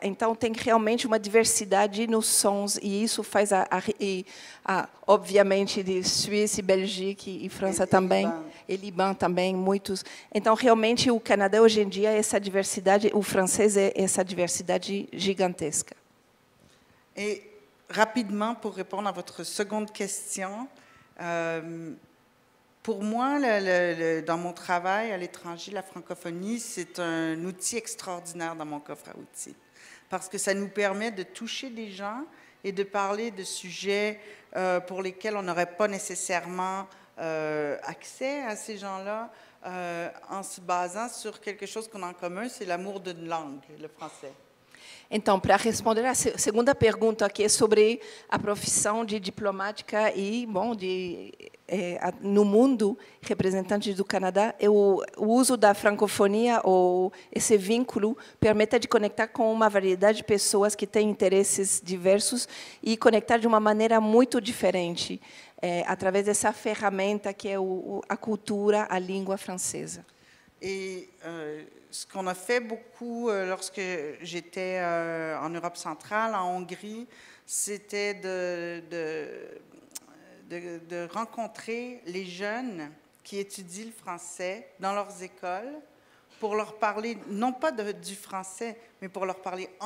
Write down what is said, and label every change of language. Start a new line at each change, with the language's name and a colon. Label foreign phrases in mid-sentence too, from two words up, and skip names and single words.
Portuguese: Então, tem realmente uma diversidade nos sons, e isso faz, obviamente, de Suíça, Bélgica e França também, e Líbano também, muitos. Então, realmente, o Canadá, hoje em dia, essa diversidade, o francês é essa diversidade gigantesca.
French: Et rapidement, pour répondre à votre seconde question, pour moi, dans mon travail à l'étranger, la francophonie, c'est un outil extraordinaire dans mon coffre à outils, parce que ça nous permet de toucher des gens et de parler de sujets pour lesquels on n'aurait pas nécessairement accès à ces gens-là, en se basant sur quelque chose qu'on a en commun, c'est l'amour d'une langue, le français.
Portuguese: Então, para responder a segunda pergunta, que é sobre a profissão de diplomática e, bom, no mundo, representante do Canadá, o uso da francofonia, ou esse vínculo, permite de conectar com uma variedade de pessoas que têm interesses diversos e conectar de uma maneira muito diferente, através dessa ferramenta que é a cultura, a língua francesa.
French: Et ce qu'on a fait beaucoup lorsque j'étais en Europe centrale, en Hongrie, c'était de rencontrer les jeunes qui étudient le français dans leurs écoles pour leur parler, non pas du français, mais pour leur parler en